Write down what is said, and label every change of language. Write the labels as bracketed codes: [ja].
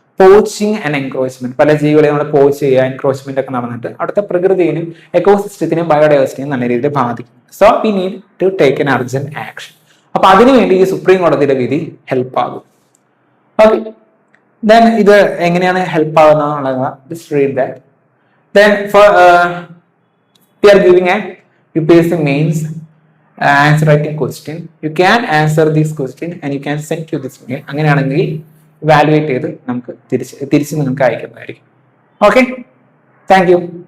[ml] Poaching and encroachment, പല ജീവികളെയും നമ്മൾ പോച്ച് ചെയ്യുക, എൻക്രോച്ച്മെന്റ് ഒക്കെ നടന്നിട്ട് അവിടുത്തെ പ്രകൃതിയെയും എക്കോസിസ്റ്റത്തിനെയും ബയോഡൈവേഴ്സിറ്റിയും നല്ല രീതിയിൽ ബാധിക്കും. [en] So we need to take an urgent action. [ml] അപ്പൊ അതിനുവേണ്ടി ഈ സുപ്രീം കോടതിയുടെ വിധി ഹെൽപ്പ് ആകും. ഓക്കെ, ദെൻ ഇത് എങ്ങനെയാണ് ഹെൽപ്പ് ആകുന്നത്? [en] Just read that. Then for we are giving a UPSC mains answer writing question. You can answer this question and you can send to this mail. [ml] അങ്ങനെയാണെങ്കിൽ valuate ചെയ്ത് നമുക്ക് തിരിച്ച് നിങ്ങൾക്ക് അയക്കുന്നതായിരിക്കും. Okay, thank you.